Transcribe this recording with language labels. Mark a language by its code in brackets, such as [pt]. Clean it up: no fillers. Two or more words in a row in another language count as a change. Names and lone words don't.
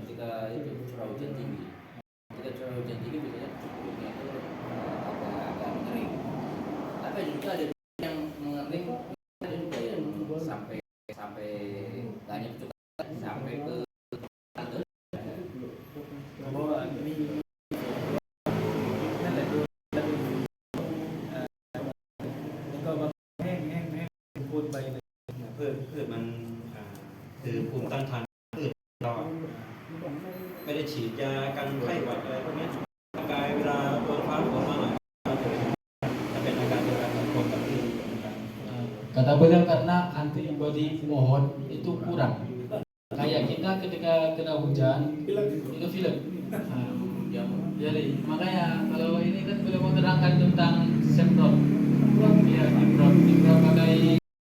[id] Ketika itu curah hujan tinggi. Ketika curah hujan tinggi biasanya pucuknya itu agak mengering. Tapi juga ada yang mengering, ada juga yang sampai banyak pucuk sampai ke tanggal. [th] พืชมันคือภูมิต้านทานพืชเราไม่ได้ฉีดยากันไข้หวัดอะไรพวกนี้ร่างกายเวลาโดนฟ้าฝนมาหน่อยจะเป็นอาการเดียวกันกับคนกับพืชเหมือนกัน [id] Kata beliau karena antibodi pohon itu kurang. Kayak kita ketika kena hujan itu film. Jadi makanya kalau ini kan beliau mau terangkan tentang semprot. Ya semprot pakai